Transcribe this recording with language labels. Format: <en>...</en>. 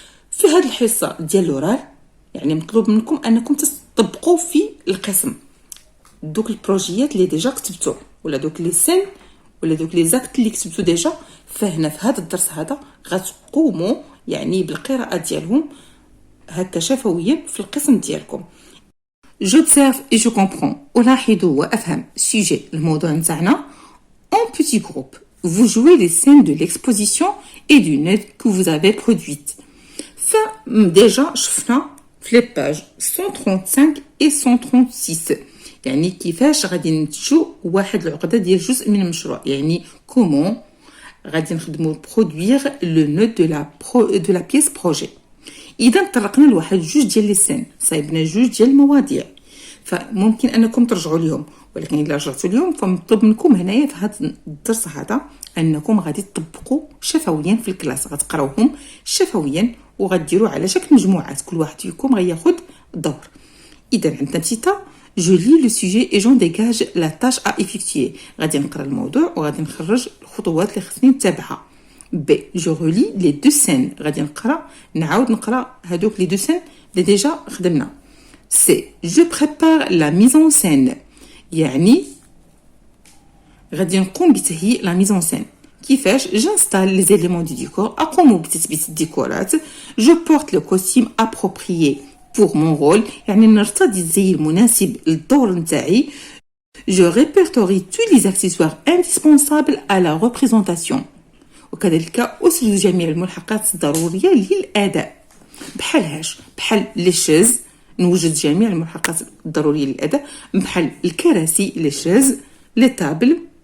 <ar>في هذه الحصه ديال الاورال يعني مطلوب منكم انكم تطبقوا في القسم دوك البروجيات اللي ديجا كتبتو ولا دوك لي سين ولا دوك لي زاكت اللي كتبتو ديجا. فهنا في هذا الدرس هذا غتقوموا يعني بالقراءه ديالهم هكا شفويا في القسم ديالكم.</ar> <fr>j'observe et je comprends</fr> <ar>ألاحظ وأفهم</ar> <fr>sujet الموضوع نتاعنا en petit groupe. vous jouez les scènes de l'exposition et du nœud que vous avez produite.</fr> <ar>فديجا شفنا في لي باج 135 et 136 يعني كيفاش غادي ننتجوا واحد العقده ديال جزء من المشروع، يعني كومون غادي نخدموا برودوير لو نود دو لا بيس بروجي. اذا طرقنا لواحد جوج ديال لي سين، صايبنا جوج ديال المواضيع، فممكن انكم ترجعوا ليهم، ولكن الا رجعتوا ليهم فمطلوب منكم هنايا في هذا الدرس هذا انكم غادي تطبقوا شفويا في الكلاس، غتقراوهم شفويا وغديروا على شكل مجموعات، كل واحد فيكم غياخذ دور. اذا عندنا بسيطه</ar> <fr>je lis le sujet et j'en dégage la tâche à effectuer.</fr> <ar>غادي نقرا الموضوع وغادي نخرج الخطوات اللي خصني نتبعها.</ar> <fr>B je relis les deux scènes.</fr> <ar>غادي نعاود نقرا هذوك</ar> <fr>les deux scènes</fr> <ar>اللي ديجا خدمنا.</ar> <fr>C je prépare la mise en scène.</fr> <ar>يعني غادي نقوم بتهيئ</ar> <fr>la mise en scène.</fr> <ar>كيفاش</ar> <fr>j'installe les éléments du décor</fr> <ar>أقوم بتثبيت الديكورات</ar> <fr>je porte le costume approprié pour mon rôle</fr> <ar>يعني نرتدي الزي المناسب للدور نتاعي</ar> <fr>je répertorie tous les accessoires indispensables à la représentation</fr> <ar>وكذلك أسرد جميع الملحقات الضرورية للأداء بحال لي شيز نوجد جميع الملحقات الضرورية للأداء بحال الكراسي لي شيز لي طابل</ar>